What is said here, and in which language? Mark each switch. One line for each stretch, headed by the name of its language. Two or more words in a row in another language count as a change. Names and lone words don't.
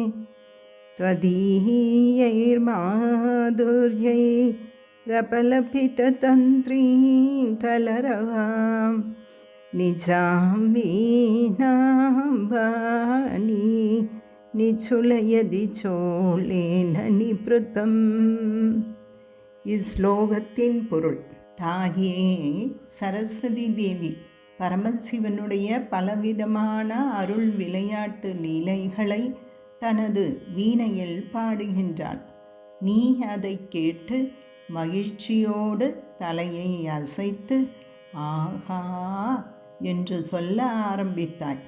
Sanskrit: त्वदीयैर्माधुर्यै रपलपिततन्त्रीं कलरवां निजां वीणां वाणी निचुलयदि चोलेन निवृतं
Tamil: இஸ்லோகத்தின் பொருள். தாயே சரஸ்வதி தேவி பரமசிவனுடைய பலவிதமான அருள் விளையாட்டு லீலைகளை தனது வீணையில் பாடுகின்றாள். நீ அதை கேட்டு மகிழ்ச்சியோடு தலையை அசைத்து ஆஹா என்று சொல்ல ஆரம்பித்தாய்.